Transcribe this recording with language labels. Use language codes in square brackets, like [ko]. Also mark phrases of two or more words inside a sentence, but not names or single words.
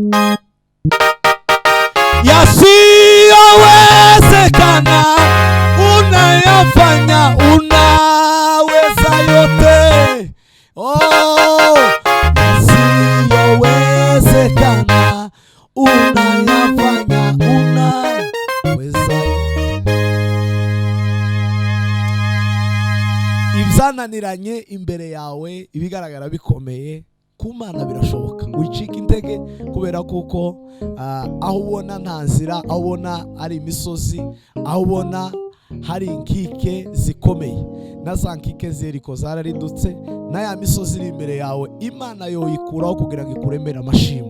[sw] Yasiyowezekana unayafanya, unaweza yote. Yasiyowezekana unayafanya, unaweza yote. [rn] Ibyananiranye imbere yawe, ibigaragara bikomeye, ku Mana birashoboka. Wicika intege kubera kuko aho ubona nta nzira, aho ubona ari imisozi, aho ubona hari inkike zikomeye, na za nkike zeriko zararidutse, na ya misozi iri imbere yawe Imana yoyikuraho kugira ngo ikuremere amashimwe.